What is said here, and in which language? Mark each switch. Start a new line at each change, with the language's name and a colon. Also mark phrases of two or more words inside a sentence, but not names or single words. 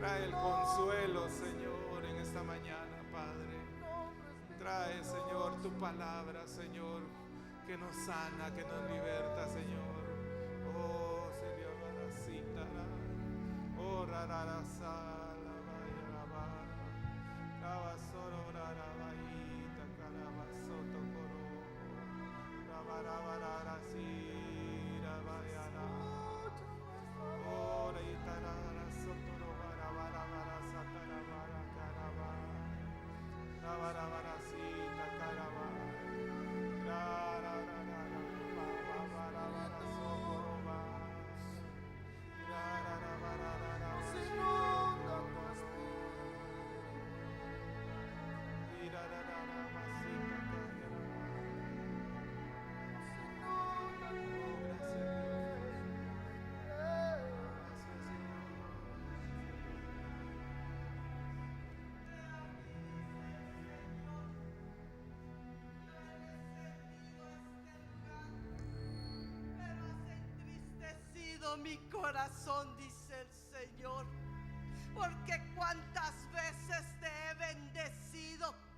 Spanish: Trae el consuelo, Señor, en esta mañana, Padre. Trae, Señor, tu palabra, Señor, que nos sana, que nos liberta, Señor. Oh, Señor, oh, rararasa, la vaya, la vaya, la basoro, rarabaita, calabazoto, coro, la barabararasi, la vaya, la, oh, reitarara, sotoro, barabarabara, satarabara, carabara, la barabarasita, carabara, la, la, la, la, la, barabara, socoroba, la, la, la, la, la, Nos inunda tu espíritu. mira, la, la, la, masita, carabara. Nos inunda. Oh, gracias, Dios. Gracias, Señor. Pero has entristecido mi corazón, dice el Señor, porque cuántas veces te he bendecido,